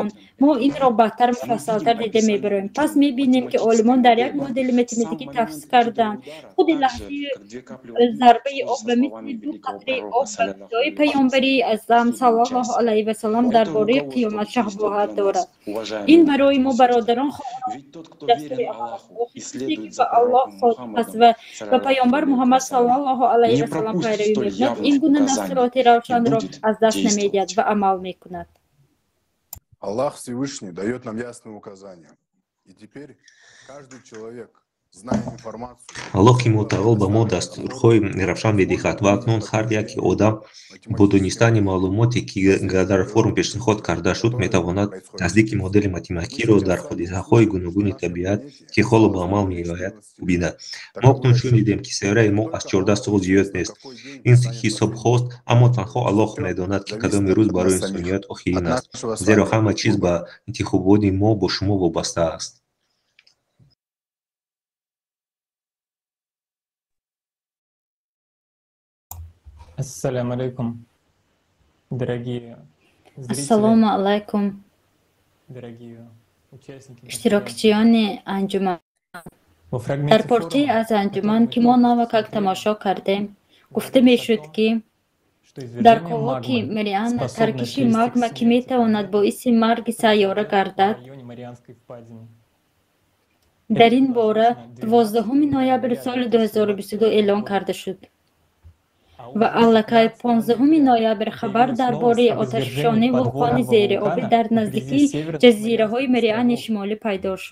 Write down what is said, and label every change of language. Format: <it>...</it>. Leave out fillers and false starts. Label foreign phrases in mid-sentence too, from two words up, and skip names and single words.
<tg>мо инро баъдтар муфассалтар дида мебароем. пас мебинем ки олимон дар як модели математикӣ тавсиф карданд худи лаҳзаи зарбаи об ба мисли ду қатраи об ба видои пайғамбари аъзам</tg> <ar>صلى الله عليه وسلم</ar> <tg>дар бораи қиёмат шабоҳат дорад. ин барои мо бародарон дастури охири ки ба Аллоҳ содиқ аст ва ба пайғамбар Муҳаммад</tg> <ar>صلى الله عليه وسلم</ar> <tg>пайравӣ мекунад, ин гуна дастуроти равшанро аз даст намедиҳад ва амал мекунад.</tg> <ru>Аллах Всевышний дает нам ясные указания. И теперь каждый человек зная информацию.</ru> <tg>аллоҳи мутаол ба мо дастурҳои равшан медиҳад ва акнун ҳар як одам бо донистани маълумоте ки дар форум пешниҳод карда шуд метавонад наздики модели математикиро дар ҳодисаҳои гуногуни табиат ки ҳоло ба амал меояд бинад. мо акнун шунидем ки сайёраи мо аз 14 сол зиёд нест. Ин ҳисобҳост, аммо танҳо Аллоҳ медонад ки кадоми рӯз барои инсоният охирин аст, зеро ҳама чиз ба интихоботи мо бо шумо вобаста аст.</tg> <ar>السلام عليكم,</ar> <ru>дорогие</ru> <ar>السلام عليكم,</ar> <ru>дорогие участники.</ru> <tg>иштирокчиёни анҷуман. Дар порчаи аз анҷуман ки мо навакак тамошо кардем, гуфта мешуд ки дар коҳоки Мариана таркиши магма ки метавонад боиси марги сайёра гардад. Дар ин бора 12 ноябр соли 2022 эълон карда шуд ва аллакай 15 ноябр хабар дар бораи оташфшонии вулқони зериобӣ дар наздикии ҷазираҳои Мариани шимолӣ пайдо шуд.</tg>